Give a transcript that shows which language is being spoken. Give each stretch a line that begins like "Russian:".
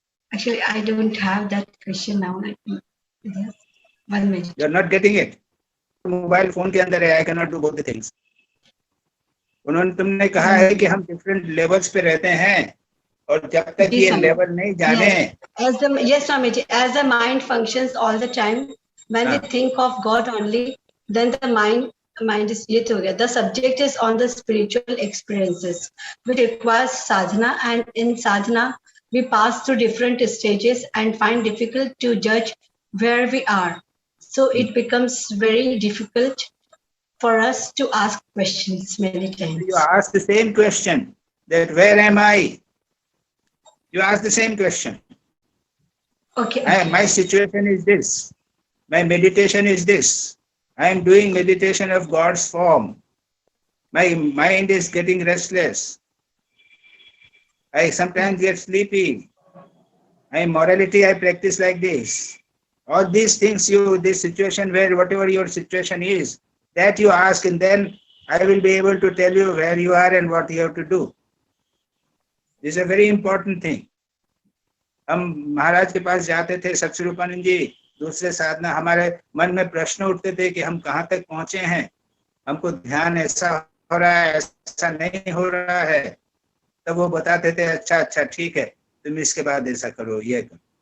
English: Actually, I don't have that question now. Yes. 1 minute. You are not getting it.
Hindi: Mobile phone के अंदर है,
English: I cannot do both the things.
Hindi: उन्होंने तुमने कहा है कि हम डिफरेंट लेवल्स पे रहते हैं, और जब तक ये लेवल नहीं जाने,
English: yes Swamiji, as the mind functions all the time, when we think of God only, then the mind is
Hindi: ये हो गया.
English: The subject is on the spiritual experiences, which requires sadhana, and in sadhana we pass through different stages and find difficult to judge where we are. So it becomes very difficult for us to ask questions many times. you ask the same question, that where am I? You ask the same question. Okay. My situation is this. My meditation is this. I am doing meditation of God's form. My mind is getting restless. I sometimes get sleepy. My morality I practice like this. All these things, this situation where whatever your situation is, that you ask, and then I will be able to tell you where you are and what you have to do. This is a very important thing.
Hindi: हम महाराज के पास जाते थे, सत्स्वरूपानंद जी, दूसरे साधना, हमारे मन में प्रश्न उठते थे कि हम कहाँ तक पहुंचे हैं, हमको ध्यान ऐसा हो रहा है, ऐसा नहीं हो रहा है। तब वो बताते थे, अच्छा अच्छा ठीक है, तुम इसके बाद ऐसा करो, ये करो।